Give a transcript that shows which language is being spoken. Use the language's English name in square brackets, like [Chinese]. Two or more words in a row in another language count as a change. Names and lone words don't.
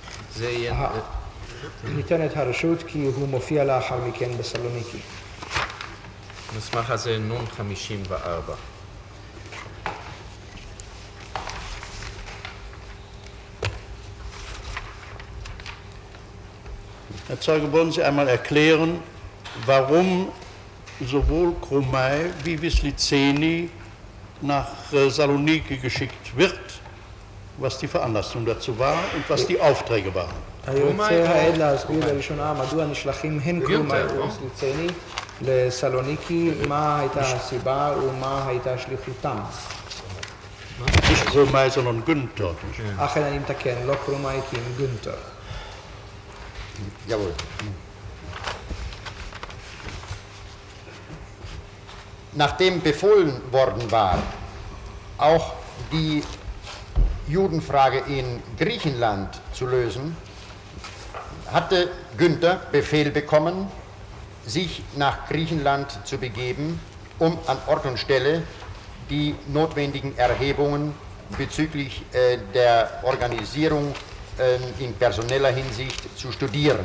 [Hebrew] ניתנת הרשות כי הוא מופיע לאחר מכן בסלוניקי. המסמך הזה נון 54. [German] Herr Zeuge, wollen Sie einmal erklären, warum sowohl Krumai wie Wisliceni nach Saloniki geschickt wird, was die Veranlassung dazu war und was die Aufträge waren? [Hebrew] היוצא העד להסביר לראשונה מדוע נשלחים הן קרומאי וסליצני לסלוניקי, מה הייתה הסיבה ומה הייתה שליחותם. [German] Nicht Krumai, sondern Günther. [Hebrew] אכן אני מתקן, לא קרומאי כי אם גונטר. [German] Jawohl. Nachdem befohlen worden war, auch die Judenfrage in Griechenland zu lösen, hatte Günther Befehl bekommen, sich nach Griechenland zu begeben, um an Ort und Stelle die notwendigen Erhebungen bezüglich der Organisierung in personeller Hinsicht zu studieren.